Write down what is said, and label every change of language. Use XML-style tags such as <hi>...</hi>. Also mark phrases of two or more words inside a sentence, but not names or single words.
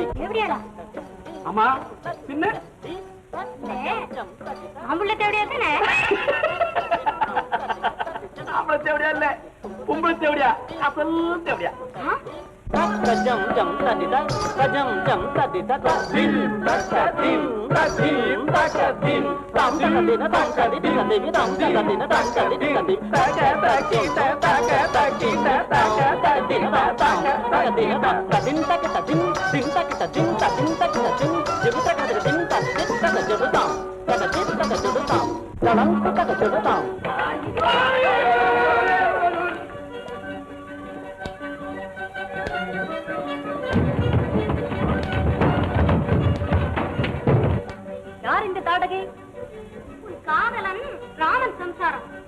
<ta>தேவடியாளா? ஆமா, பின்ன ஆம்புள்ள தேவடியா தானே? ஆம்பளை தேவடியா இல்ல, பொம்பளை தேவடியா, அசல் தேவடியா. Kajam jam tadita, kajam jam tadita, dim takadim, tadim takadim, tam takadina tam kadina devi tam takadina tam kadina devi, takadina takadina takadina takadina takadin takadadim, dim takadadim, tadim takadadim, devi takadadim, tadim takadadim, takadin takadadim, dalam takadadim. யார் இந்த தாடகை? உன் காதலன் ராமன் சம்சாரம்.</ta>